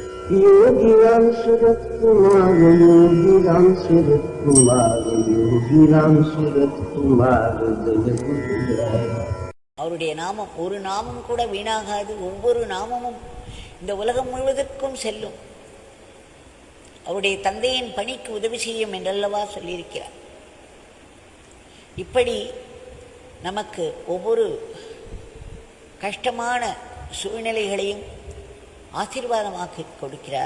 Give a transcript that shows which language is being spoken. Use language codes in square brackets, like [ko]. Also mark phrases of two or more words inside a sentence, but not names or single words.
[ta] योगी राम सूरत कुमार, योगी राम सूरत कुमार, योगी राम सूरत कुमार, जय गुरुराय. அவருடைய நாமம் ஒரு நாமம் கூட வீணாகாது. ஒவ்வொரு நாமமும் இந்த உலகம் முழுவதற்கும் செல்லும். அவருடைய தந்தையின் பணிக்கு உதவி செய்யும் என்றல்லவா சொல்லியிருக்கிறார். இப்படி நமக்கு ஒவ்வொரு கஷ்டமான சூழ்நிலைகளையும் ஆசீர்வாதமாக்கி கொடுக்கிறார்.